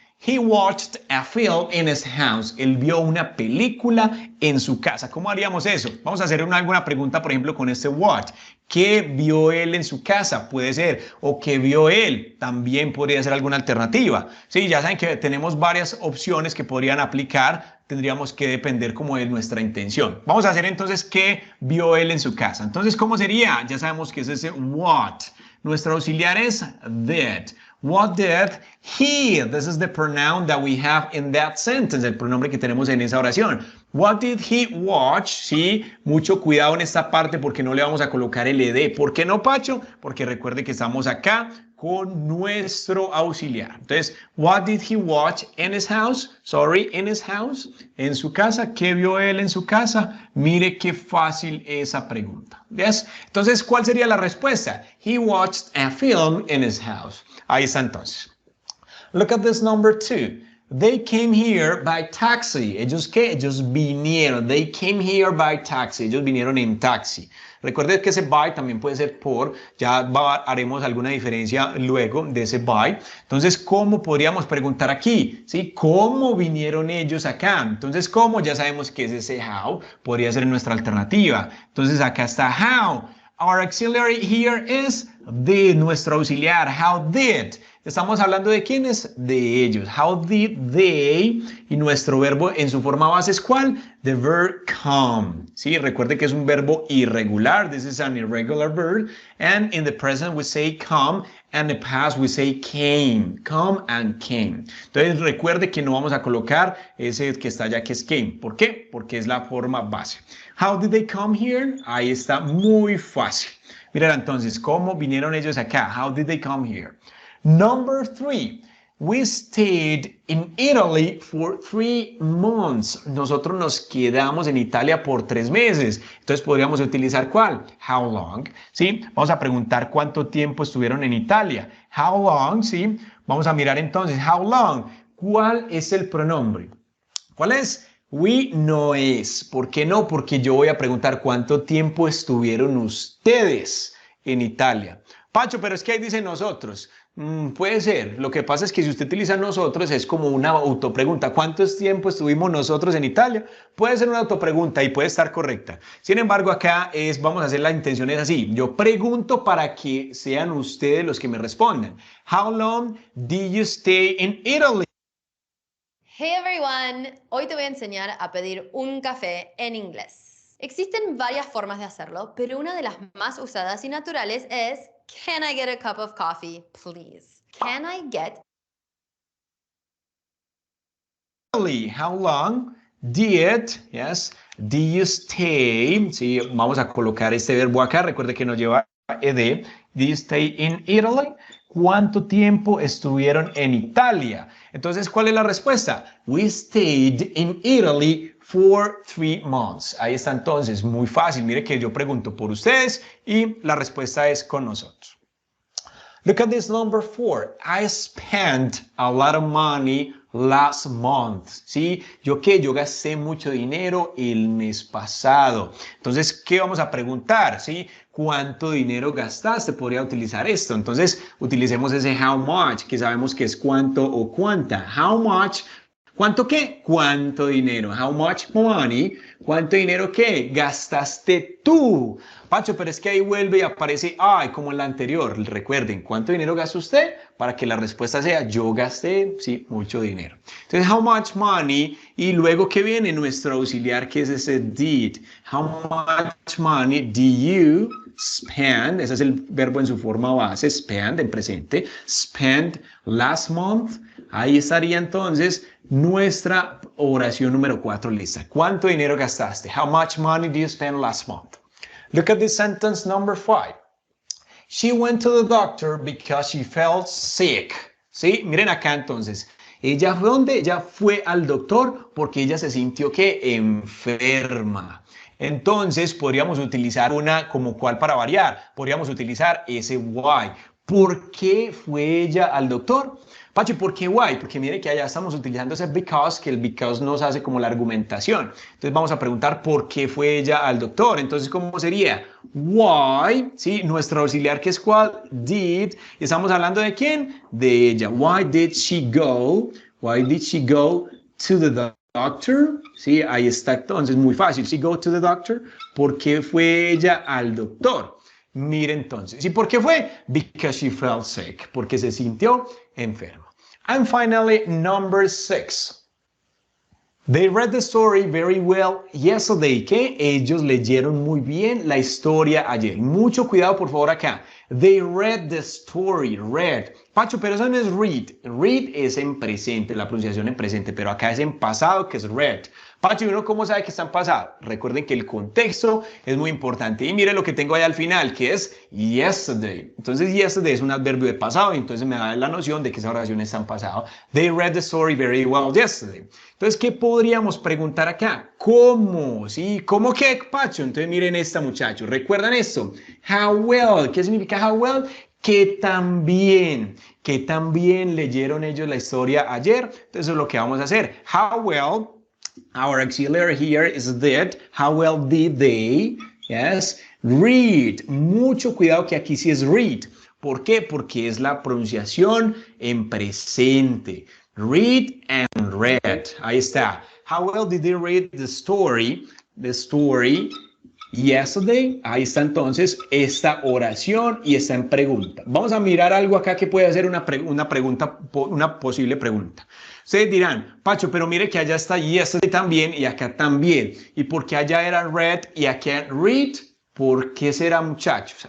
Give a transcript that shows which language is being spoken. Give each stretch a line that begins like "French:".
English: He watched a film in his house.
Spanish: Él vio una película en su casa. ¿Cómo haríamos eso? Vamos a hacer alguna pregunta, por ejemplo, con este what. ¿Qué vio él en su casa? Puede ser. O ¿qué vio él? También podría ser alguna alternativa. Sí, ya saben que tenemos varias opciones que podrían aplicar. Tendríamos que depender como de nuestra intención. Vamos a hacer entonces ¿qué vio él en su casa? Entonces, ¿cómo sería? Ya sabemos que es ese what. Nuestro auxiliar es did.
English: What did he? This is the pronoun that we have in that sentence,
Spanish: el pronombre que tenemos en esa oración.
English: What did he watch?
Spanish: Sí, mucho cuidado en esta parte porque no le vamos a colocar el ed. ¿Por qué no, Pacho? Porque recuerde que estamos acá con nuestro auxiliar.
English: Entonces, what did he watch in his house? Sorry, in his house.
Spanish: En su casa. ¿Qué vio él en su casa? Mire qué fácil esa pregunta. ¿Ves? Entonces, ¿cuál sería la respuesta?
English: He watched a film in his house.
Spanish: Ahí está entonces.
English: Look at this number 2. They came here by taxi.
Spanish: ¿Ellos qué? Ellos vinieron.
English: They came here by taxi.
Spanish: Ellos vinieron en taxi. Recuerden que ese by también puede ser por. Ya haremos alguna diferencia luego de ese by. Entonces, ¿cómo podríamos preguntar aquí? ¿Sí? ¿Cómo vinieron ellos acá? Entonces, ¿cómo? Ya sabemos que es ese how. Podría ser nuestra alternativa. Entonces, acá está how.
English: Our auxiliary here is
Spanish: de nuestro auxiliar.
English: How did.
Spanish: Estamos hablando de quiénes, de ellos.
English: How did they,
Spanish: y nuestro verbo en su forma base es ¿cuál?
English: The verb come.
Spanish: Sí, recuerde que es un verbo irregular.
English: This is an irregular verb. And in the present we say come, and in the past we say came. Come and came.
Spanish: Entonces recuerde que no vamos a colocar ese que está allá que es came. ¿Por qué? Porque es la forma base.
English: How did they come here?
Spanish: Ahí está muy fácil. Mira entonces, ¿cómo vinieron ellos acá?
English: How did they come here? Number 3, we stayed in Italy for 3 months.
Spanish: Nosotros nos quedamos en Italia por 3 meses. Entonces podríamos utilizar ¿cuál?
English: How long,
Spanish: ¿sí? Vamos a preguntar cuánto tiempo estuvieron en Italia.
English: How long,
Spanish: ¿sí? Vamos a mirar entonces, how long. ¿Cuál es el pronombre? ¿Cuál es? We no es. ¿Por qué no? Porque yo voy a preguntar cuánto tiempo estuvieron ustedes en Italia. Pacho, pero es que ahí dice nosotros. Puede ser. Lo que pasa es que si usted utiliza nosotros es como una autopregunta. ¿Cuánto tiempo estuvimos nosotros en Italia? Puede ser una autopregunta y puede estar correcta. Sin embargo, acá vamos a hacer la intención es así. Yo pregunto para que sean ustedes los que me respondan.
English: How long did you stay in Italy? Hey everyone,
Spanish: hoy te voy a enseñar a pedir un café en inglés. Existen varias formas de hacerlo, pero una de las más usadas y naturales es
English: Can I get a cup of coffee, please? Can I get... How long did, yes, did you stay?
Spanish: Sí, vamos a colocar este verbo acá. Recuerde que nos lleva ed.
English: Did you stay in Italy?
Spanish: ¿Cuánto tiempo estuvieron en Italia? Entonces, ¿cuál es la respuesta?
English: We stayed in Italy for 3 months.
Spanish: Ahí está entonces, muy fácil. Mire que yo pregunto por ustedes y la respuesta es con nosotros.
English: Look at this number 4. I spent a lot of money last month.
Spanish: ¿Sí? ¿Yo qué? Yo gasté mucho dinero el mes pasado. Entonces, ¿qué vamos a preguntar? ¿Sí? ¿Cuánto dinero gastaste? Podría utilizar esto. Entonces, utilicemos ese
English: how much,
Spanish: que sabemos que es cuánto o cuánta.
English: How much.
Spanish: ¿Cuánto qué? ¿Cuánto dinero?
English: How much money?
Spanish: ¿Cuánto dinero qué? Gastaste tú. Pacho, pero es que ahí vuelve y aparece ay, como en la anterior. Recuerden, ¿cuánto dinero gasta usted? Para que la respuesta sea yo gasté, sí, mucho dinero.
English: Entonces, how much money?
Spanish: Y luego, ¿qué viene? Nuestro auxiliar, que es ese did.
English: How much money do you spend?
Spanish: Ese es el verbo en su forma base, spend, en presente.
English: Spend last month.
Spanish: Ahí estaría entonces nuestra oración número 4 lista. ¿Cuánto dinero gastaste?
English: How much money did you spend last month? Look at this sentence number 5. She went to the doctor because she felt sick.
Spanish: ¿Sí? Miren acá entonces. ¿Ella fue dónde? Ella fue al doctor porque ella se sintió que enferma. Entonces podríamos utilizar una como cual para variar. Podríamos utilizar ese why. ¿Por qué fue ella al doctor? Pacho, ¿por qué why? Porque mire que allá estamos utilizando ese because, que el because nos hace como la argumentación. Entonces vamos a preguntar por qué fue ella al doctor. Entonces, ¿cómo sería? Why, ¿sí? Nuestro auxiliar que es cuál? Did. ¿Estamos hablando de quién? De ella.
English: Why did she go? Why did she go to the doctor?
Spanish: Sí, ahí está entonces, muy fácil.
English: She go to the doctor.
Spanish: ¿Por qué fue ella al doctor? Mire entonces, ¿y por qué fue?
English: Because she felt sick,
Spanish: porque se sintió enferma.
English: And finally, number 6. They read the story very well yesterday,
Spanish: que ellos leyeron muy bien la historia ayer. Mucho cuidado por favor acá.
English: They read the story, read.
Spanish: Pacho, pero eso no es read. Read es en presente, la pronunciación en presente, pero acá es en pasado, que es read. Pacho, ¿y uno cómo sabe que está en pasado? Recuerden que el contexto es muy importante. Y mire lo que tengo ahí al final, que es yesterday. Entonces, yesterday es un adverbio de pasado, y entonces me da la noción de que esa oración está en pasado.
English: They read the story very well yesterday.
Spanish: Entonces, ¿qué podríamos preguntar acá? ¿Cómo? ¿Sí? ¿Cómo qué, Pacho? Entonces, miren esta, muchachos. ¿Recuerdan esto?
English: How well.
Spanish: ¿Qué significa how well? Que también leyeron ellos la historia ayer. Entonces, eso es lo que vamos a hacer.
English: How well. Our auxiliary here is did. How well did they? Yes. Read.
Spanish: Mucho cuidado que aquí sí es read. ¿Por qué? Porque es la pronunciación en presente.
English: Read and read.
Spanish: Ahí está.
English: How well did they read the story? The story yesterday.
Spanish: Ahí está entonces esta oración y está en pregunta. Vamos a mirar algo acá que puede ser una pregunta, una posible pregunta. Ustedes dirán, Pacho, pero mire que allá está yesterday también y acá también. ¿Y por qué allá era read y acá read? ¿Por qué será, muchachos?